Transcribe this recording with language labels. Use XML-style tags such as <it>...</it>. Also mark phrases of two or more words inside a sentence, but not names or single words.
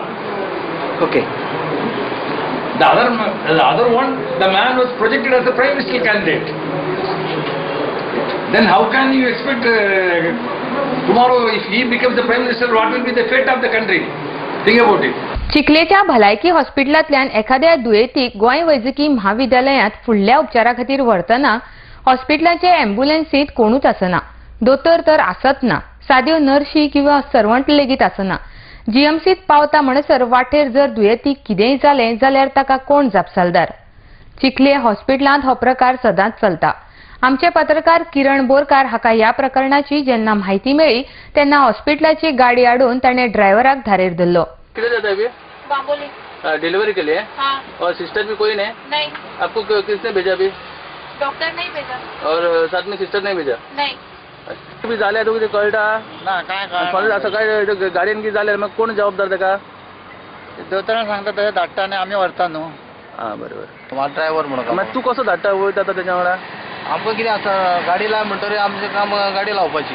<en>Okay. The other one, the man was projected as a prime minister candidate. Then how can you expect tomorrow if he becomes the prime minister, what will be the fate of the country? Think about it.</en> <kok>चिखलेच्या भलायकी हॉस्पिटलांतल्यान एखाद्या दुयेंतीक गोंय वैजकी महाविद्यालयांत फुडल्या उपचारा खातीर व्हरतना हॉस्पिटलाचे अँब्युलन्सीत कोणूच आसना। दोतोर तर आसत ना, साद्यो नर्शी किंवा सर्वंट लेगीत आसना। जीएमसीत पावता म्हणसर वाटेर जर दुयेंतीक कितेंय जालें जाल्यार ताका कोण जापसालदार? चिखले हॉस्पिटलांत हो प्रकार सदांच चलता। आमचे पत्रकार किरण बोरकार हाका ह्या प्रकरणाची जेन्ना म्हायती मेळ्ळी तेन्ना हॉस्पिटलाची गाडी आडून ताणें ड्रायव्हराक धारेर धरलो।</kok> <hi>किधर जाता है अभी? बांबोली। डिलीवरी के लिए? हाँ। और सिस्टर भी कोई नहीं? नहीं, आपको किसने भेजा अभी? डॉक्टर नहीं भेजा। और साथ में सिस्टर नहीं भेजा? नहीं।</hi> <kok>तुम्ही झाल्या तो किती कळटा ना काय पण असं काय गाडीन की झाल्यार मग कोण जबाबदार ताका? दोतोरान सांगता तशें धाडटा आनी आमी व्हरता न्हू. हां बरोबर. ड्रायव्हर म्हणून मग तू कसो धाडटा वयता आतां तेच्या वांगडा? आमकां कितें आसा गाडी लाय म्हणटरी आमचें काम गाडी लावपाची.</kok>